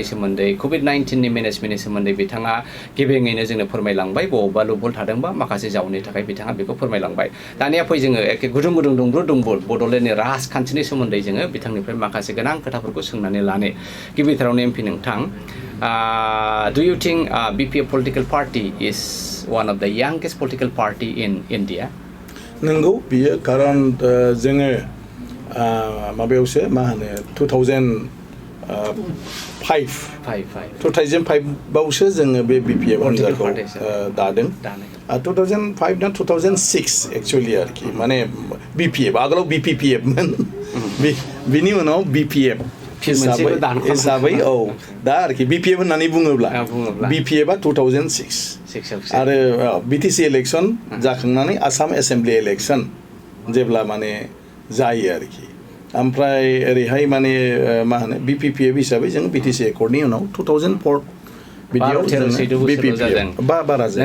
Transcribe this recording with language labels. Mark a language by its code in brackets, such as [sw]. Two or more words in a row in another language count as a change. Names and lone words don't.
[brx] सोमोन्दै COVID-19नि मेनेजमेन्टनि सोमोन्दै बिथाङा गिबिङैनो जोंनो फोरमायलांबाय बबेबा लुपहल थादोंबा माखासे जाउननि थाखाय बिथाङा बेखौ फोरमायलांबाय दानिया फै जोङो एखे गुदुं दुंबुर बड'लेण्डनि राजखान्थिनि सोमोन्दै जोङो बिथांनिफ्राय माखासे गोनां खोथाफोरखौ सोंनानै लानो गिबिथारावनो MP नोंथां [en] do you think BPF political party is one of the youngest political party in India? [brx] नंगौ बियो खारन जोङो माबायावसो मा होनो 2000 2005 जोङो बे BPF हान्जाखौ दादों 2005 ना 2006 एक्चुअलि आरोखि माने BPF आगोलाव BPPF मोन बिनि उनाव BPF हिसाबै दा आरोखि BPF होननानै बुङोब्ला BPF आ 2006 आरो BTC इलेक्सन जाखांनानै आसाम [en] assembly election [brx] जेब्ला माने जायो आरोखि ओमफ्राय ओरैहाय माने मा होनो BPPF हिसाबै जों BTC एकर्डनि उनाव 2004 बिदियाव बारा जाया